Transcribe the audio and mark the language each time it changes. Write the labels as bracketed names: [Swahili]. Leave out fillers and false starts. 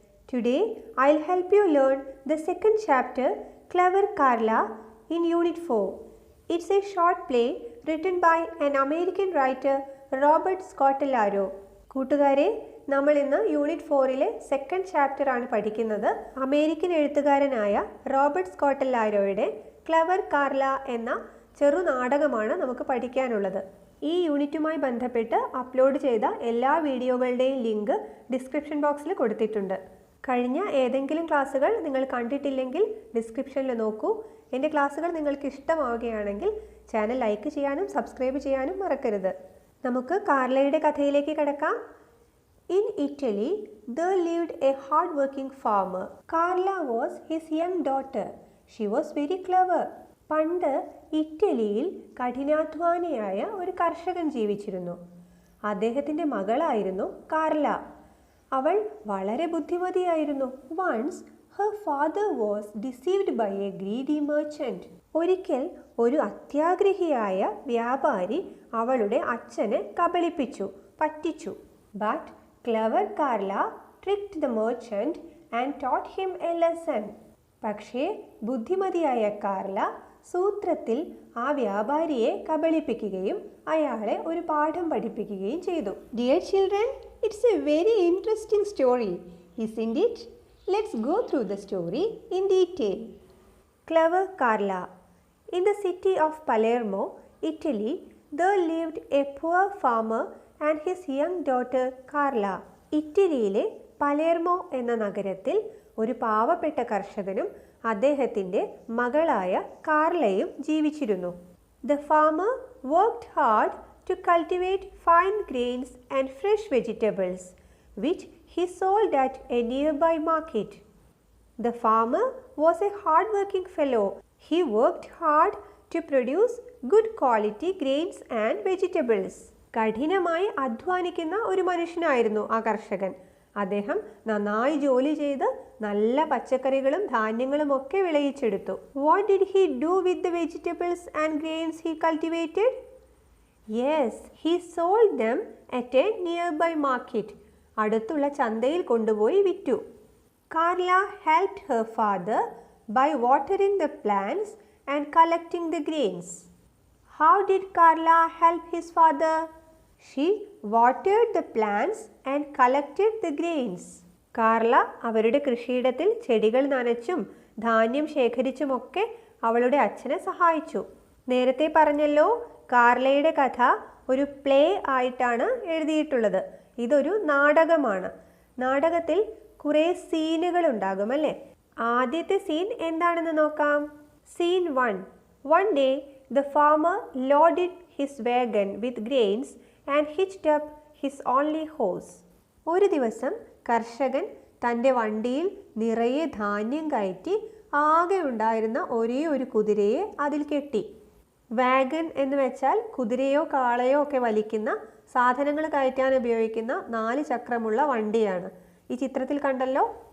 [English] Today I'll help you learn the second chapter, Clever Carla, in Unit 4. It's a short play written by an American writer, Robert Scottellaro. [Malayalam] കൂട്ടുകാരെ, നമ്മൾ ഇന്ന് unit 4-ലെ second chapter ആണ് പഠിക്കുന്നത്. American എഴുത്തുകാരനായ Robert സ്കോട്ടല്ലാരോയുടെ clever Carla എന്ന ചെറു നാടകമാണ് നമുക്ക് പഠിക്കാനുള്ളത്. ഈ യൂണിറ്റുമായി ബന്ധപ്പെട്ട് അപ്ലോഡ് ചെയ്ത എല്ലാ വീഡിയോകളുടെയും ലിങ്ക് ഡിസ്ക്രിപ്ഷൻ ബോക്സിൽ കൊടുത്തിട്ടുണ്ട്. കഴിഞ്ഞ ഏതെങ്കിലും ക്ലാസ്സുകൾ നിങ്ങൾ കണ്ടിട്ടില്ലെങ്കിൽ ഡിസ്ക്രിപ്ഷനിൽ നോക്കൂ. എൻ്റെ ക്ലാസ്സുകൾ നിങ്ങൾക്ക് ഇഷ്ടമാവുകയാണെങ്കിൽ ചാനൽ ലൈക്ക് ചെയ്യാനും സബ്സ്ക്രൈബ് ചെയ്യാനും മറക്കരുത്. നമുക്ക് കാർലയുടെ കഥയിലേക്ക് കിടക്കാം. [English] In Italy, there lived a hard-working farmer. Carla was his young daughter. She was very clever. [Malayalam] പണ്ട് ഇറ്റലിയിൽ കഠിനാധ്വാനിയായ ഒരു കർഷകൻ ജീവിച്ചിരുന്നു. അദ്ദേഹത്തിൻ്റെ മകളായിരുന്നു കാർല. അവൾ വളരെ ബുദ്ധിമതിയായിരുന്നു. [English] Once her father was deceived by a greedy merchant. [Malayalam] ഒരിക്കൽ ഒരു അത്യാഗ്രഹിയായ വ്യാപാരി അവളുടെ അച്ഛനെ കബളിപ്പിച്ചു, പറ്റിച്ചു. [English] But clever Carla tricked the merchant and taught him a lesson. [Malayalam] പക്ഷേ ബുദ്ധിമതിയായ കാർല സൂത്രത്തിൽ ആ വ്യാപാരിയെ കബളിപ്പിക്കുകയും അയാളെ ഒരു പാഠം പഠിപ്പിക്കുകയും ചെയ്തു. [English] Dear children, it's a very interesting story, isn't it? Let's go through the story in detail. Clever Carla. In the city of Palermo, Italy, there lived a poor farmer and his young daughter Carla. [Malayalam] ഇറ്റലിയിലെ Palermo എന്ന നഗരത്തിൽ ഒരു പാവപ്പെട്ട കർഷകനും അദ്ദേഹത്തിൻ്റെ മകളായ കാർലയും ജീവിച്ചിരുന്നു. [English] The farmer worked hard to cultivate fine grains and fresh vegetables, which he sold at a nearby market. The farmer was a hard-working fellow. He worked hard to produce good quality grains and vegetables. [Malayalam] കഠിനമായി അധ്വാനിക്കുന്ന ഒരു മനുഷ്യനായിരുന്നു ആ കർഷകൻ. അദ്ദേഹം നന്നായി ജോലി ചെയ്ത് നല്ല പച്ചക്കറികളും ധാന്യങ്ങളും ഒക്കെ വിളയിച്ചെടുത്തു. [English] What did he do with the vegetables and grains he cultivated? Yes, he sold them at a nearby market. [Malayalam] അടുത്തുള്ള ചന്തയിൽ കൊണ്ടുപോയി വിറ്റു. [English] Carla helped her father by watering the plants and collecting the grains. How did Carla help his father? She watered the plants and collected the grains. [Malayalam] Carla അവരുടെ കൃഷിയിടത്തിൽ ചെടികൾ നനച്ചും ധാന്യം ശേഖരിച്ചുമൊക്കെ അവളുടെ അച്ഛനെ സഹായിച്ചു. നേരത്തെ പറഞ്ഞല്ലോ, കാർലയുടെ കഥ ഒരു പ്ലേ ആയിട്ടാണ് എഴുതിയിട്ടുള്ളത്. ഇതൊരു നാടകമാണ്. നാടകത്തിൽ കുറേ സീനുകൾ ഉണ്ടാകും അല്ലേ? ആദ്യത്തെ സീൻ എന്താണെന്ന് നോക്കാം. Scene 1. [English] One day, the farmer loaded his wagon with grains and hitched up his only horse. [Malayalam] ഒരു ദിവസം കർഷകൻ തൻ്റെ വണ്ടിയിൽ നിറയെ ധാന്യം കയറ്റി ആകെ ഉണ്ടായിരുന്ന ഒരേ ഒരു കുതിരയെ അതിൽ കെട്ടി. വാഗൻ എന്ന് വെച്ചാൽ കുതിരയോ കാളയോ ഒക്കെ വലിക്കുന്ന സാധനങ്ങൾ കയറ്റാൻ ഉപയോഗിക്കുന്ന 4 ചക്രമുള്ള വണ്ടിയാണ്. ഈ ചിത്രത്തിൽ കണ്ടല്ലോ.